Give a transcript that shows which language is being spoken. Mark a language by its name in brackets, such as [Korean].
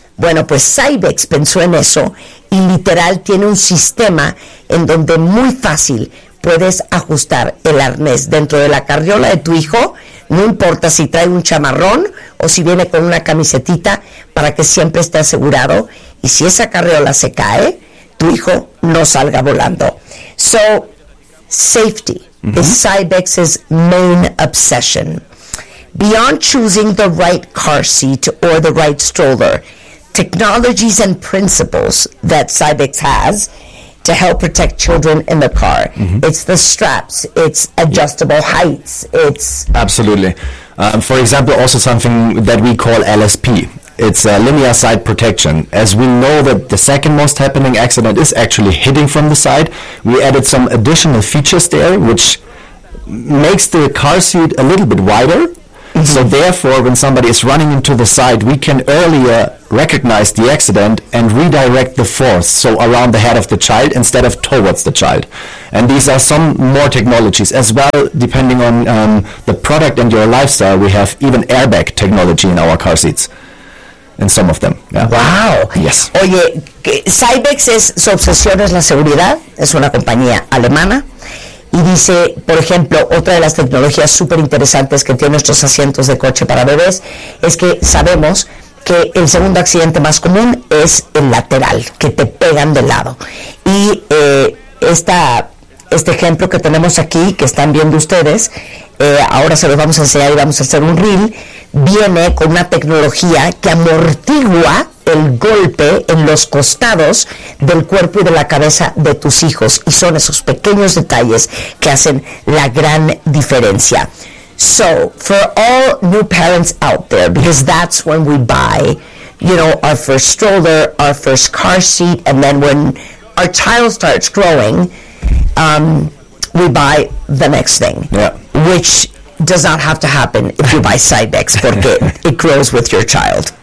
[Spanish] Bueno, pues Cybex pensó en eso y literal tiene un sistema en donde muy fácil puedes ajustar el arnés dentro de la carriola de tu hijo. No importa si trae un chamarrón o si viene con una camisetita, para que siempre esté asegurado. Y si esa carriola se cae, tu hijo no salga volando. [English] So, safety is Cybex's main obsession. Beyond choosing the right car seat or the right stroller, technologies and principles that Cybex has to help protect children in the car. Mm-hmm. It's the straps, it's adjustable heights, it's... Absolutely. For example, also something that we call LSP. It's linear side protection. As we know that the second most happening accident is actually hitting from the side, we added some additional features there, which makes the car seat a little bit wider. Mm-hmm. So therefore, when somebody is running into the side, we can earlier recognize the accident and redirect the force, so around the head of the child instead of towards the child. And these are some more technologies as well, depending on the product and your lifestyle. We have even airbag technology in our car seats, in some of them. Yeah. Wow. Yes. [Spanish] Oye, Cybex es, su obsesión es la seguridad, es una compañía alemana. Y dice, por ejemplo, otra de las tecnologías súper interesantes que tienen nuestros asientos de coche para bebés es que sabemos que el segundo accidente más común es el lateral, que te pegan de lado. Y este ejemplo que tenemos aquí, que están viendo ustedes, ahora se los vamos a enseñar y vamos a hacer un reel, viene con una tecnología que amortigua el golpe en los costados del cuerpo y de la cabeza de tus hijos. Y son esos pequeños detalles que hacen la gran diferencia. [English] So, for all new parents out there, because that's when we buy, you know, our first stroller, our first car seat, and then when our child starts growing, we buy the next thing. Yeah. Which does not have to happen if you buy Cybex, [Spanish] porque [English] it grows with your child.